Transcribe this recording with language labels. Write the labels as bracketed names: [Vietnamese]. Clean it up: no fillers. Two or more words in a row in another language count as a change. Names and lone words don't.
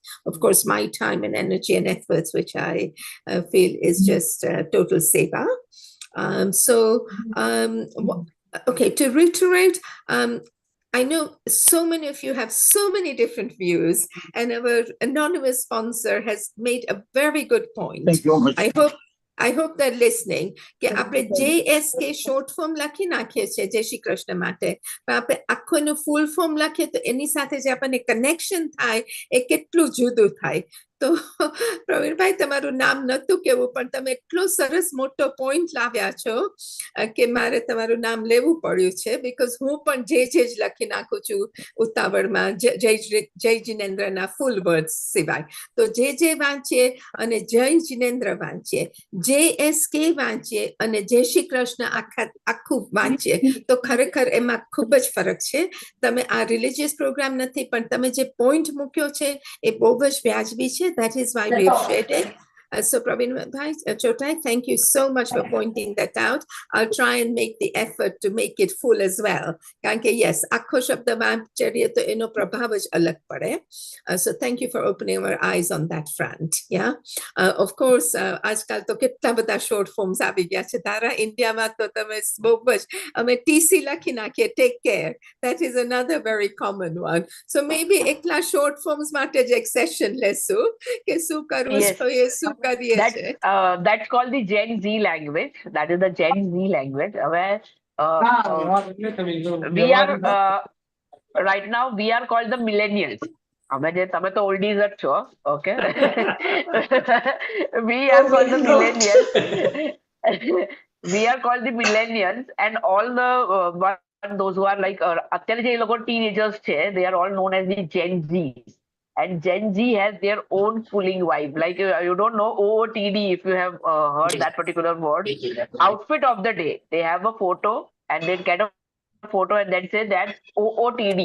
[English] Of course, my time and energy and efforts, which I feel is just total seva. Okay, to reiterate, I know so many of you have so many different views, and our anonymous sponsor has made a very good point. Thank you very much. I hope they're listening. [Gujarati] કે આપણે JSK [English] short form [Gujarati] લખી નાખીએ છીએ જય શ્રી કૃષ્ણ માટે, પણ આપણે આખું એનું [English] full form [Gujarati] લખીએ તો એની સાથે જે આપણને connection થાય એ કેટલું જુદું થાય. તો પ્રવીણભાઈ, તમારું નામ નતું કેવું, પણ તમે એટલો સરસ મોટો પોઈન્ટ લાવ્યા છો કે મારે તમારું નામ લેવું પડ્યું છે, બીકોઝ હું પણ જે જ લખી નાખું છું ઉતાવળમાં જય જીનેન્દ્રના [English] full words [Gujarati] સિવાય. તો જે વાંચીએ અને જય જીનેન્દ્ર વાંચીએ, JSK વાંચીએ અને જય શ્રી કૃષ્ણ આખું વાંચીએ, તો ખરેખર એમાં ખૂબ જ ફરક છે. તમે આ [English] religious program [Gujarati] નથી, પણ તમે જે પોઈન્ટ મૂક્યો છે એ બહુ જ વ્યાજબી છે. [English] That is why we have shared it. So Praveen Bhai, Chotai, thank you so much for pointing that out. I'll try and make the effort to make it full as well. [Gujarati] Yes, આખો શબ્દ ચારીએ તો એનો પ્રભાવ જ અલગ પડે. [English] So thank you for opening our eyes on that front. Yeah. Of course, [Gujarati] આજકાલ તો કેટલા બધા [English] short forms [Gujarati] આવી ગયા છે. તારા ઇન્ડિયામાં તો તમે બહુ જ અમે TC લખી નાખીએ, [English] take care. That is another very common one. So maybe [Gujarati] એકલા [English] short forms [Gujarati] માટે જ એક session લેશું કે શું કરવું જોઈએ, શું કરીએ છે. [English] That's called the Gen Z language. That is the Gen Z language. Where we are right now we are called the millennials. [Gujarati] તમે તો oldies જ છો, [English] okay? We are called the millennials. We are called the millennials, and all the those who are like [Gujarati] અત્યારે જે લોકો teenagers છે, [English] they are all known as the Gen Zs. And Gen Z has their own pulling vibe. Like you don't know OOTD if you have heard that particular word. Outfit of the day. They have a photo and they get a photo and then say that's OOTD.